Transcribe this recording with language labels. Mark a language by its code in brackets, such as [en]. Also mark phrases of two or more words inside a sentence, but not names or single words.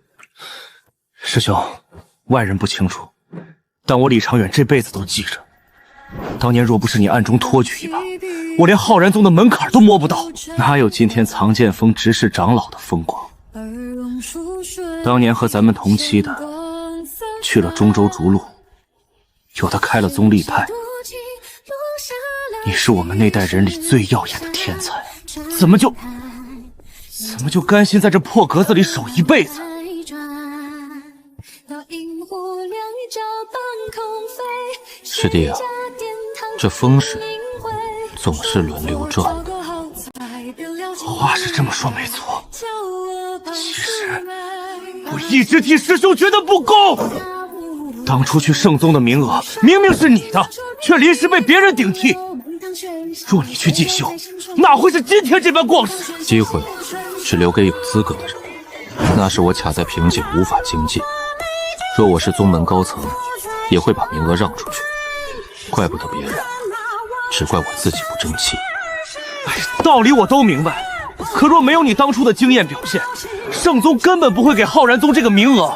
[zh] 師兄，外人不清楚，但我李長遠這輩子都記着。當年若不是你暗中托舉一把，我連浩然宗的門檻都摸不到，哪有今天藏劍鋒執事長老的風光？當年和咱們同期的，去了中州逐鹿，有的開了宗立派。你是我們那代人裡最耀眼的天才，怎麼就甘心在這破格子裡守一輩子？師弟啊，這風水總是輪流轉的。話是這麼說沒錯，其實我一直替師兄覺得不公。當初去圣宗的名额明明是你的，卻臨時被別人頂替。若你去進修，哪會是今天這般光世？機會只留給有資格的人，那是我卡在瓶頸無法精進。若我是宗門高层，也會把名額讓出去。怪不得別人，只怪我自己不爭氣。道理我都明白，可若没有你當初的经驗表現，圣宗根本不會給浩然宗這個名額。